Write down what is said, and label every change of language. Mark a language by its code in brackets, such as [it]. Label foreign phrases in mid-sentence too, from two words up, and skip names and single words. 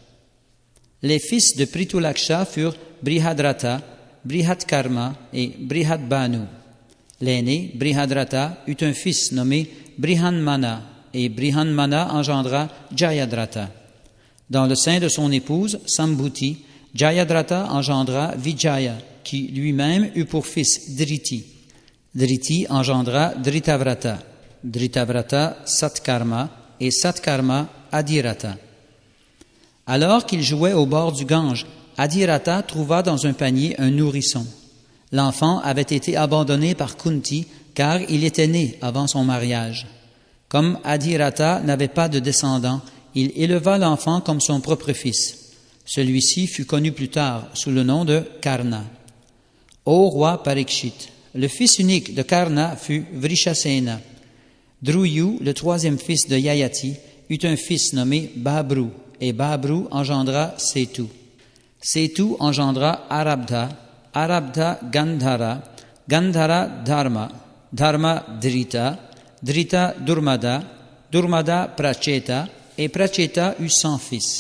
[fr] Les fils de Pritulaksha furent Brihadrata, Brihatkarma et Brihatbanu. L'aîné, Brihadrata, eut un fils nommé Brihanmana, et Brihanmana engendra Jayadrata. Dans le sein de son épouse, Sambhuti, Jayadrata engendra Vijaya, qui lui-même eut pour fils Driti. Driti engendra Dritavrata. Dritavrata, Satkarma, et Satkarma, Adirata. Alors qu'il jouait au bord du Gange, Adirata trouva dans un panier un nourrisson. L'enfant avait été abandonné par Kunti, car il était né avant son mariage. Comme Adirata n'avait pas de descendant, il éleva l'enfant comme son propre fils. Celui-ci fut connu plus tard sous le nom de Karna. Ô roi Parikshit, le fils unique de Karna fut Vrishasena. Druyu, le 3e fils de Yayati, eut un fils nommé Babru, et Babru engendra Setu. Setu engendra Arabdha, Arabdha Gandhara, Gandhara Dharma, Dharma Drita, Drita Durmada, Durmada Pracheta, et Pracheta eut 100 fils.